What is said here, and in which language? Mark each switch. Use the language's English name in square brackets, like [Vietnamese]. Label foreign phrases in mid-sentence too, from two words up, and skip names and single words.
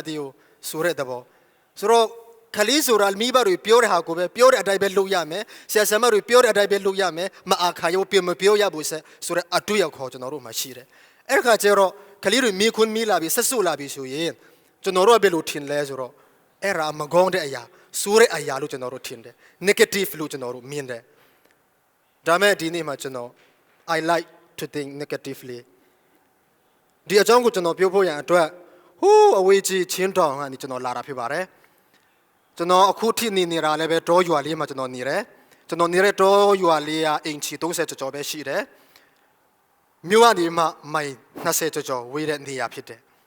[Burmese] တေးကိုဆိုတဲ့သဘောဆိုတော့ကလေးဆိုတာမိဘတွေပြောတဲ့ဟာကိုပဲပြောတဲ့အတိုင်းပဲလုပ်ရမယ်ဆရာဆရာမတွေပြောတဲ့အတိုင်းပဲလုပ်ရမယ်မအားခါရောပြန်မပြောရဘူး ဆိုတဲ့အတွေ့အခေါ်ကျွန်တော်တို့မှာရှိတယ်အဲ့ခါကျတော့ကလေးတွေမိခွန်းမိလာပြီးဆက်ဆုလာပြီးဆိုရင်ကျွန်တော်တို့ကဘယ်လိုထင်လဲဆိုတော့ အဲ့ဒါမကောင်းတဲ့အရာဆိုးတဲ့အရာလို့ကျွန်တော်တို့ထင်တယ် negative လို့ကျွန်တော်တို့မြင်တယ်ဒါမဲ့ဒီနေ့မှာကျွန်တော် [English] I like to think negatively [Burmese] ဒီအကြောင်းကိုကျွန်တော်ပြောဖို့ရန်အတွက်ဟိုးအဝေးကြီးချင်းတောင်ကနေကျွန်တော်လာတာဖြစ်ပါတယ်ကျွန်တော်အခုထိနေနေတာလည်းပဲတောရွာလေးမှာကျွန်တော်နေတယ်ကျွန်တော်နေတဲ့တောရွာလေးကအင်ချီ30ကျော်ပဲရှိတယ်မြို့ကနေမှမိုင်20ကျော်ဝေးတဲ့နေရာဖြစ်တယ်